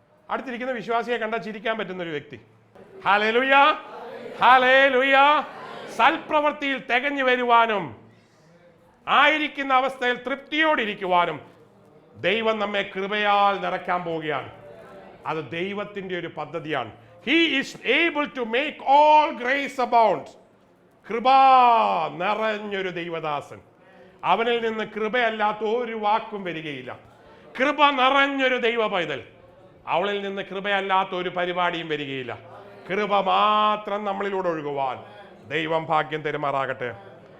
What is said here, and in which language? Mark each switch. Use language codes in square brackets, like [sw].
[ml] അടുത്തിരിക്കുന്ന വിശ്വാസിയെ കണ്ടാൽ ചിരിക്കാൻ പറ്റുന്ന ഒരു വ്യക്തി. Hallelujah, hallelujah. സൽപ്രവൃത്തിയിൽ തികഞ്ഞു വരുവാനും ആയിരിക്കുന്ന അവസ്ഥയിൽ തൃപ്തിയോടിരിക്കുവാനും ദൈവം നമ്മെ കൃപയാൽ നിറയ്ക്കാൻ പോവുകയാണ്. അത് ദൈവത്തിന്റെ ഒരു പദ്ധതിയാണ്. [en] He is able to make all grace abound. [ml] കൃപ നിറഞ്ഞൊരു ദൈവദാസൻ. അവനിൽ നിന്ന് കൃപയല്ലാത്ത ഒരു വാക്കും വരികയില്ല. കൃപ നിറഞ്ഞൊരു ദൈവ പൈതൽ, അവളിൽ നിന്ന് കൃപയല്ലാത്ത ഒരു പരിപാടിയും വരികയില്ല. കൃപ മാത്രം നമ്മളിലൂടെ ഒഴുകുവാൻ ദൈവം ഭാഗ്യം തരുമാറാകട്ടെ.